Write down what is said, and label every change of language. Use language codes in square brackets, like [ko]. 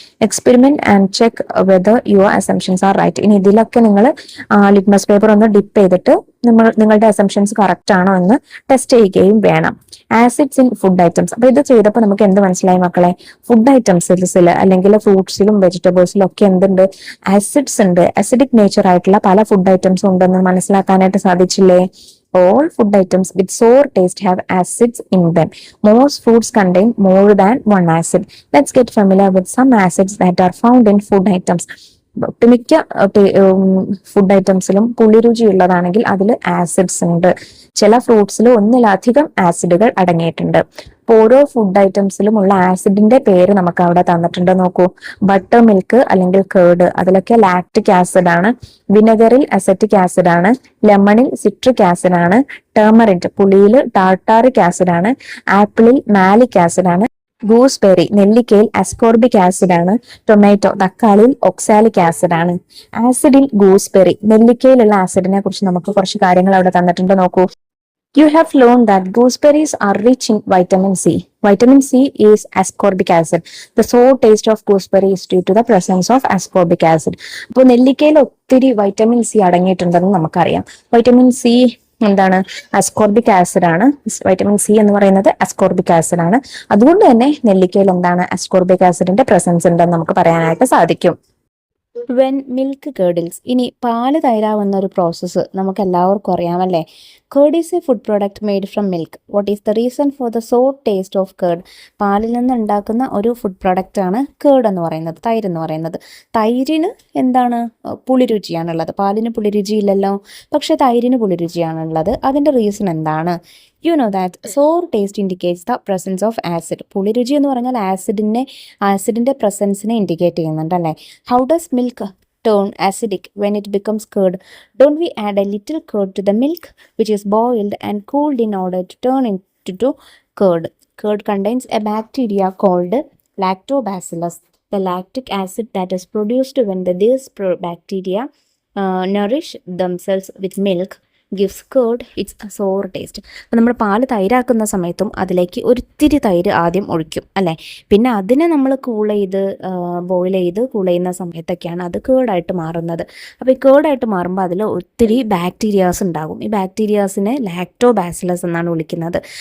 [en] Experiment and check whether your assumptions are right. [ml] ഇനി ഇതിലൊക്കെ നിങ്ങൾ ലിറ്റ്മസ് പേപ്പർ ഒന്ന് ഡിപ്പ് ചെയ്തിട്ട് നിങ്ങളുടെ അസംഷൻസ് കറക്റ്റ് ആണോ എന്ന് ടെസ്റ്റ് ചെയ്യുകയും വേണം. [en] Acids in food items. [ml] അപ്പൊ ഇത് ചെയ്തപ്പോൾ നമുക്ക് എന്ത് മനസ്സിലായി മക്കളെ? ഫുഡ് ഐറ്റംസിൽ അല്ലെങ്കിൽ ഫ്രൂട്ട്സിലും വെജിറ്റബിൾസിലും ഒക്കെ എന്തുണ്ട്? ആസിഡ്സ് ഉണ്ട്. അസിഡിക് നേച്ചർ ആയിട്ടുള്ള പല ഫുഡ് ഐറ്റംസും ഉണ്ടെന്ന് മനസ്സിലാക്കാനായിട്ട് സാധിച്ചില്ലേ? [en] All food items with sour taste have acids in them. Most foods contain more than one acid. Let's get familiar with some acids that are found in food items. [ml] ഒട്ടുമിക്ക food ഐറ്റംസിലും പുളിരുചി ഉള്ളതാണെങ്കിൽ അതിൽ acids ഉണ്ട്. ചില ഫ്രൂട്ട്സിൽ ഒന്നിലധികം ആസിഡുകൾ അടങ്ങിയിട്ടുണ്ട്. ഓരോ food ഐറ്റംസിലും ഉള്ള ആസിഡിന്റെ പേര് നമുക്ക് അവിടെ തന്നിട്ടുണ്ട്. നോക്കൂ, ബട്ടർ മിൽക്ക് അല്ലെങ്കിൽ കേർഡ്, അതിലൊക്കെ ലാക്റ്റിക് ആസിഡ് ആണ്. വിനെഗറിൽ അസറ്റിക് ആസിഡ് ആണ്. ലെമണിൽ സിട്രിക് ആസിഡ് ആണ്. ടേമറിന്റ്, പുളിയിൽ ടാർട്ടാറിക് ആസിഡ് ആണ്. ആപ്പിളിൽ മാലിക് ആസിഡ് ആണ്. ഗൂസ്ബെറി, നെല്ലിക്കയിൽ അസ്കോർബിക് ആസിഡ് ആണ്. ടൊമാറ്റോ, തക്കാളിയിൽ ഒക്സാലിക് ആസിഡ് ആണ്. ആസിഡിൽ ഗൂസ്ബെറി, നെല്ലിക്കയിലുള്ള ആസിഡിനെ കുറിച്ച് നമുക്ക് കുറച്ച് കാര്യങ്ങൾ അവിടെ തന്നിട്ടുണ്ട്. നോക്കൂ, [en] you have learned that gooseberries are rich in vitamin C. Vitamin C is ascorbic acid. The sour taste of gooseberry is due to the presence of ascorbic acid. [ml] അപ്പോൾ നെല്ലിക്കയിൽ ഒത്തിരി വൈറ്റമിൻ സി അടങ്ങിയിട്ടുണ്ടെന്ന് നമുക്കറിയാം. വൈറ്റമിൻ സി എന്താണ്? Ascorbic acid ആണ്. Vitamin C എന്ന് പറയുന്നത് ascorbic acid ആണ്. അതുകൊണ്ട് തന്നെ നെല്ലിക്കയിൽ എന്താണ്? അസ്കോർബിക് ആസിഡിന്റെ പ്രസൻസ് ഉണ്ടെന്ന് നമുക്ക് പറയാനായിട്ട് സാധിക്കും. [en] When milk curdles. [ml] ഇനി പാല് തൈരാവുന്ന ഒരു പ്രോസസ്സ് നമുക്ക് എല്ലാവർക്കും അറിയാമല്ലേ? [en] Curd is a food product made from milk. What is the reason for the sour taste of curd? [ml] പാലിൽ നിന്ന് ഉണ്ടാക്കുന്ന ഒരു ഫുഡ് പ്രോഡക്റ്റ് ആണ് കേർഡ് എന്ന് പറയുന്നത്, തൈര് എന്ന് പറയുന്നത്. തൈരിന് എന്താണ്? പുളിരുചിയാണുള്ളത്. പാലിന് പുളിരുചിയില്ലല്ലോ, പക്ഷെ തൈരിന് പുളിരുചിയാണുള്ളത്. അതിന്റെ റീസൺ എന്താണ്? [en] You know that sour taste indicates the presence of acid. [ml] പുളിരുചി എന്ന് പറഞ്ഞാൽ ആസിഡിന്റെ പ്രസൻസിനെ ഇൻഡിക്കേറ്റ് ചെയ്യുന്നുണ്ട് അല്ലേ? [en] How does milk turn acidic when it becomes curd? Don't we add a little curd to the milk, which is boiled and cooled in order to turn into curd? Curd contains a bacteria called lactobacillus. The lactic acid that is produced when these bacteria nourish themselves with milk gives curd its sour taste. [ml] അപ്പം നമ്മൾ പാല് തൈരാക്കുന്ന സമയത്തും അതിലേക്ക് ഒരിത്തിരി തൈര് ആദ്യം ഒഴിക്കും അല്ലേ? പിന്നെ അതിനെ നമ്മൾ ബോയിൽ ചെയ്ത് കൂൾ ചെയ്യുന്ന സമയത്തൊക്കെയാണ് അത് കേർഡായിട്ട് മാറുന്നത്. അപ്പോൾ ഈ കേർഡായിട്ട് മാറുമ്പോൾ അതിൽ ഒത്തിരി ബാക്ടീരിയാസ് ഉണ്ടാകും. ഈ ബാക്ടീരിയാസിനെ ലാക്ടോബാസിലസ് എന്നാണ് വിളിക്കുന്നത്.